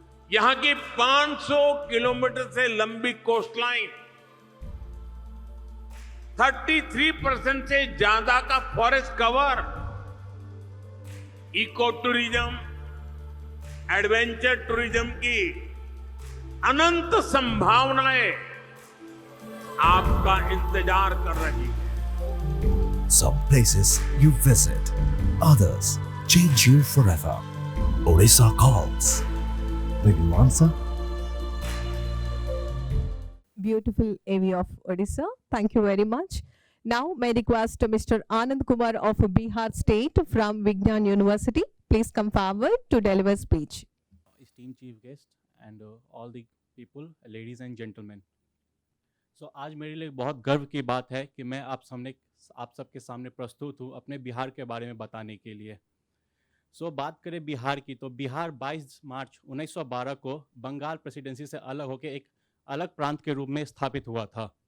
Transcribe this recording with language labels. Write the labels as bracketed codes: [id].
[hi] यहाँ की 500 किलोमीटर से लंबी कोस्टलाइन, 33% से ज्यादा का forest cover, eco tourism, adventure tourism की अनंत संभावनाएं आपका इंतजार कर रही है। [en] Some places you visit, others change you forever. Odisha calls. Will you answer? Beautiful AV of Odisha. Thank you very much. Now, may I request Mr. Anand Kumar of Bihar State from Vignan University. Please come forward to deliver speech. esteemed chief guest and all the people, ladies and gentlemen. [hi] So आज मेरे लिए बहुत गर्व की बात है कि मैं आप सबके सामने प्रस्तुत हूँ अपने बिहार के बारे में बताने के लिए. बात करें बिहार की तो बिहार 22 मार्च 1912 को बंगाल प्रेसिडेंसी से अलग होकर एक अलग प्रांत के रूप में स्थापित हुआ था.